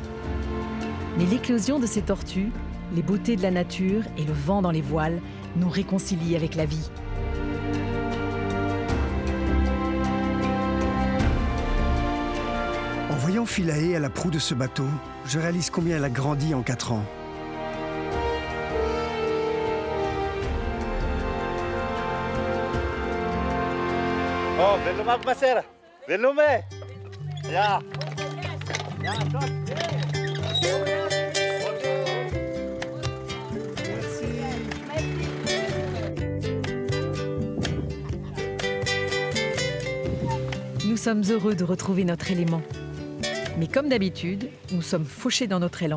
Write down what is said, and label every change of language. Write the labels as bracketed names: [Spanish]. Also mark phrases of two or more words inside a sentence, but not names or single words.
[French] Mais l'éclosion de ces tortues, les beautés de la nature et le vent dans les voiles nous réconcilient avec la vie. En voyant Philae à la proue de ce bateau, je réalise combien elle a grandi en 4 ans. [Indonesian] Oh, belum apa sir? Belum Ya. Ya, [French] Nous sommes heureux de retrouver notre élément. Mais comme d'habitude, nous sommes fauchés dans notre élan.